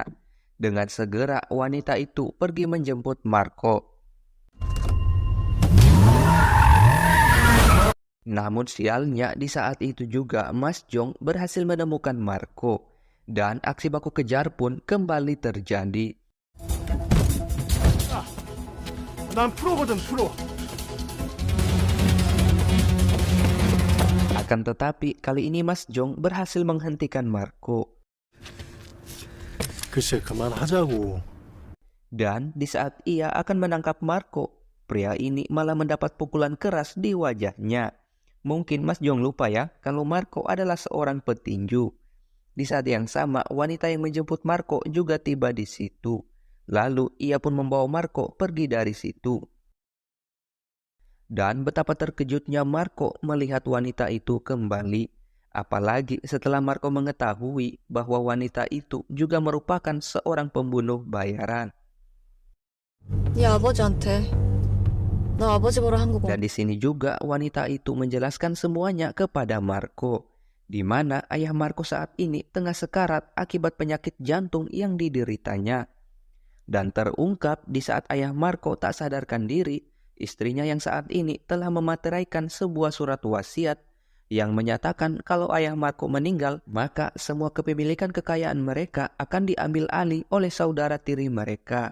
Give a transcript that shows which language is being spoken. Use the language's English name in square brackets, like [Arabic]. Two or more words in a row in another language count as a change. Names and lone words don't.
[Indonesian] Dengan segera wanita itu pergi menjemput Marco. Namun sialnya di saat itu juga Mas Jong berhasil menemukan Marco. Dan aksi baku kejar pun kembali terjadi. [Korean] 난 프로거든, 프로. [Indonesian] Akan tetapi kali ini Mas Jong berhasil menghentikan Marco. [Korean] 글쎄, 그만하자고. [Indonesian] Dan di saat ia akan menangkap Marco, pria ini malah mendapat pukulan keras di wajahnya. Mungkin Mas Jong lupa ya kalau Marco adalah seorang petinju. Di saat yang sama, wanita yang menjemput Marco juga tiba di situ. Lalu ia pun membawa Marco pergi dari situ. Dan betapa terkejutnya Marco melihat wanita itu kembali. Apalagi setelah Marco mengetahui bahwa wanita itu juga merupakan seorang pembunuh bayaran. [Korean] 네 아버지한테 나 아버지 보러 한국 [Indonesian] Dan di sini juga wanita itu menjelaskan semuanya kepada Marco, di mana ayah Marco saat ini tengah sekarat akibat penyakit jantung yang dideritanya. Dan terungkap di saat ayah Marco tak sadarkan diri, istrinya yang saat ini telah memateraikan sebuah surat wasiat yang menyatakan kalau ayah Marco meninggal, maka semua kepemilikan kekayaan mereka akan diambil alih oleh saudara tiri mereka.